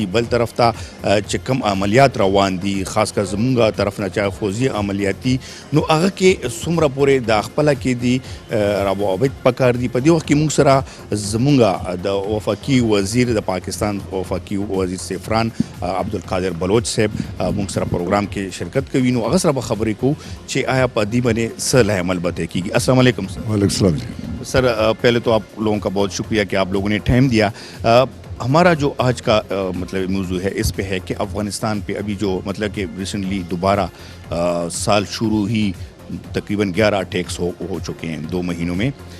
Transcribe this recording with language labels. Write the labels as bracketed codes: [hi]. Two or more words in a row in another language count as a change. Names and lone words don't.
[ps] بل طرف ته چې کم عملیات روان دي خاص کر زمونږ طرف نه چا فوزي عملیاتي نو هغه کې څومره پورې د خپله کې دي روابط پکار دي په دې وخت کې مونږ سره زمونږ د وفاقي وزیر د پاکستان وفاقي وزیر سیفران عبدالقادر بلوچ صاحب مونږ سره پروګرام کې شرکت کوي نو هغه سره به خبرې کوو چې آیا په دې باندې څه له عمل به طے کیږي. [ar] السلام علیکم سر. وعلیکم السلام جی. [ur] سر پہلے تو آپ لوگوں کا بہت شکریہ کہ آپ لوگوں نے ٹائم دیا. ہمارا جو آج کا مطلب موضوع ہے اس پہ ہے کہ افغانستان پہ ابھی جو مطلب کہ ریسنٹلی دوبارہ سال شروع ہی تقریباً 11 اٹیکس ہو چکے ہیں 2 مہینوں میں.